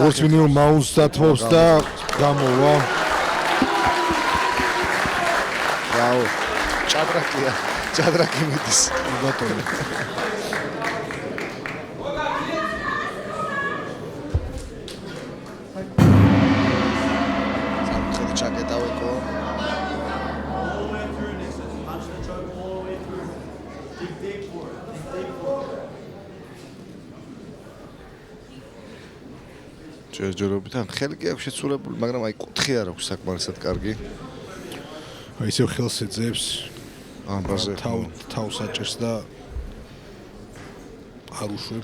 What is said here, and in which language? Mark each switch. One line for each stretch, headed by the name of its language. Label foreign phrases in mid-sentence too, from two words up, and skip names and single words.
Georgian: როგორც მინიმუმ მაუნს დათმობს და გამოვა აუ ჭადრაკია ჭადრაკი მიდის ბატონო სამხედრო ჩაკეტავეკო
English: All the way through, Nixon. Punch the choke all the way through. Dig deep for it. Dig deep for it.
Georgian: ჯერჯერობიდან ხელი კი აქვს შეცურებული, მაგრამ აი კუთხე არ აქვს საკმარისად კარგი. აი ისევ ხელს ეძებს ამბაზე თავს აჭერს და არ უშვებს.